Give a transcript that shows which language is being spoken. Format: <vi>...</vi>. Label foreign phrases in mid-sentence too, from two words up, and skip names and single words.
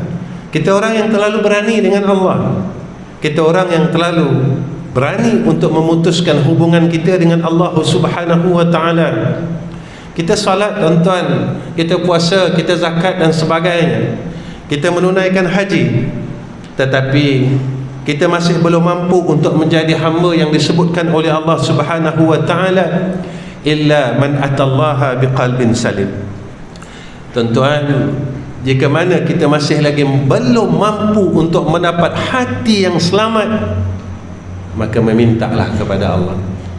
<ms>Kita orang yang terlalu berani dengan Allah. Kita orang yang terlalu berani untuk memutuskan hubungan kita dengan Allah</ms> <ar>سبحانه وتعالى.</ar> <ms>Kita salat, tuan-tuan, kita puasa, kita zakat dan sebagainya, kita menunaikan haji, tetapi kita masih belum mampu untuk menjadi hamba yang disebutkan oleh Allah</ms> <ar>سبحانه وتعالى, إلا من أتى الله بقلب سليم.</ar> <ms>Tuan-tuan, jika mana kita masih lagi belum mampu untuk mendapat hati yang selamat, maka memintalah kepada Allah.</ms>